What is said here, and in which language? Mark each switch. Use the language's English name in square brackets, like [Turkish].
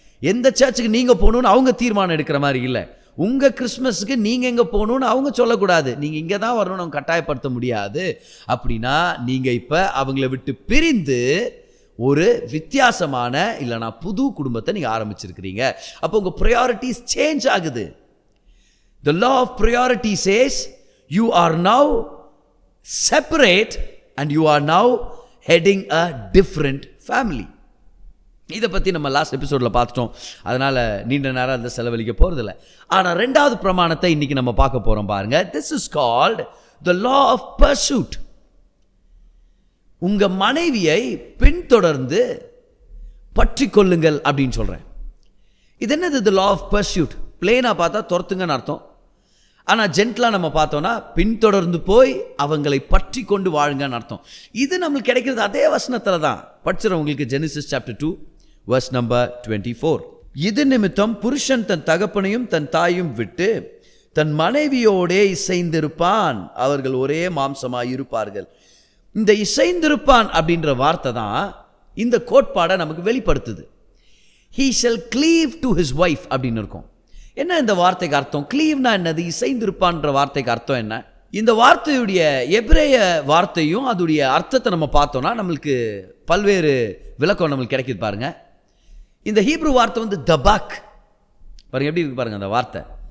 [Tamil] எந்த சர்ச்சுக்கு நீங்கள் போகணுன்னு அவங்க தீர்மானம் எடுக்கிற மாதிரி இல்லை. உங்கள் கிறிஸ்மஸுக்கு நீங்கள் எங்கே போகணுன்னு அவங்க சொல்லக்கூடாது. நீங்கள் இங்கே தான் வரணும்னு அவங்க கட்டாயப்படுத்த முடியாது. அப்படின்னா நீங்கள் இப்போ அவங்கள விட்டு பிரிந்து ஒரு வித்தியாசமான இல்லைனா புது குடும்பத்தை நீங்கள் ஆரம்பிச்சிருக்கிறீங்க. அப்போ உங்கள் ப்ரையாரிட்டிஸ் சேஞ்ச் ஆகுது. [English] The law of priority says you are now separate and you are now heading a different family. [Tamil] இதை பற்றி நம்ம லாஸ்ட் எபிசோடில் பார்த்துட்டோம். அதனால் நீண்ட நேரம் அந்த செலவழிக்க போகிறதில்ல. ஆனால் 2வது பிரமாணத்தை இன்றைக்கி நம்ம பார்க்க போகிறோம் பாருங்கள். [English] This is called the law of pursuit. [Tamil] உங்கள் மனைவியை பின்தொடர்ந்து பற்றி கொள்ளுங்கள் அப்படின்னு சொல்கிறேன். இது என்னது? the law of pursuit. பிளேனாக பார்த்தா துரத்துங்கன்னு அர்த்தம். ஆனால் ஜென்டலாக நம்ம பார்த்தோன்னா பின்தொடர்ந்து போய் அவங்களை பற்றி கொண்டு வாழுங்கன்னு அர்த்தம். இது நம்மளுக்கு கிடைக்கிறது அதே வசனத்தில் தான். படிச்சிடவங்களுக்கு ஜெனிசிஸ் சாப்டர் 2 verse number 24. இது நிமித்தம் புருஷன் தன் தகப்பனையும் தன் தாயும் விட்டு தன் மனைவியோடே இசைந்திருப்பான், அவர்கள் ஒரே மாம்சமாய் இருப்பார்கள். இந்த இசைந்திருப்பான் அப்படின்ற வார்த்தை தான் இந்த கோட்பாடை நமக்கு வெளிப்படுத்துது. [English] He shall cleave to his wife [Tamil] அப்படின்னு இருக்கும். என்ன இந்த வார்த்தைக்கு அர்த்தம்? கிளீவ்னா என்னது? இசைந்திருப்பான்ற வார்த்தைக்கு அர்த்தம் என்ன? இந்த வார்த்தையுடைய எபிரேய வார்த்தையும் அதோடைய அர்த்தத்தை நம்ம பார்த்தோம்னா நம்மளுக்கு பல்வேறு விளக்கம் நம்மளுக்கு கிடைக்குது பாருங்க. இந்த ஹீப்ரு வார்த்தை வந்து தபாக் பாருங்க, எப்படி இருக்கு பாருங்க அந்த வார்த்தை.